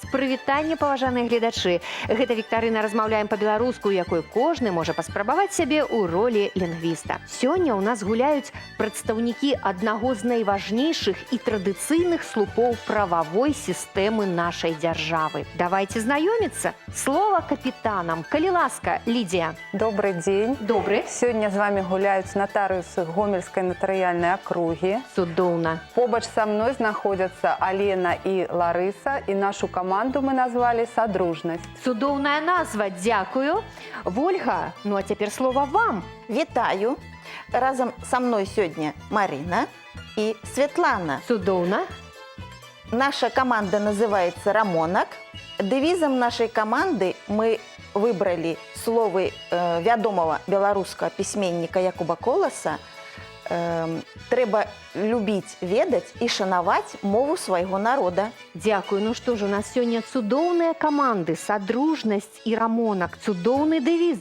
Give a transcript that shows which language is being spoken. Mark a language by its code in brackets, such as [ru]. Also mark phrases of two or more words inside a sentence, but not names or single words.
[be] Прывітанне, паважаныя гледачы. Гэта віктарына «Размаўляем па-беларуску», у якой кожны можа паспрабаваць сябе ў ролі лінгвіста. Сёння ў нас гуляюць прадстаўнікі аднаго з найважнейшых і традыцыйных слупоў прававой сістэмы нашай дзяржавы. Давайце знаёміцца. Слова капітанам. Калі ласка, Лідія. [ru] Добрый день. [be] Добры. [ru] Сегодня с вами гуляют нотариусы Гомельской нотариальной округи. [be] Цудоўна. [ru] Побач со мной находятся Алена и Лариса, и нашу команду мы назвали «Содружность». [be] Цудоўная назва, дзякую. Вольга, ну а цяпер слова вам. Вітаю. [ru] Разом со мной сегодня Марина и Светлана. [be] Цудоўна. [ru] Наша команда называется «Рамонак». Девизом нашей команды мы выбрали словы вядомого белорусского письменника Якуба Коласа [be] «Трэба любіць, ведаць і шанаваць мову свайго народа». Дзякую. Ну што ж, у нас сёння цудоўныя каманды, садружнасць і рамонак. Цудоўны дэвіз.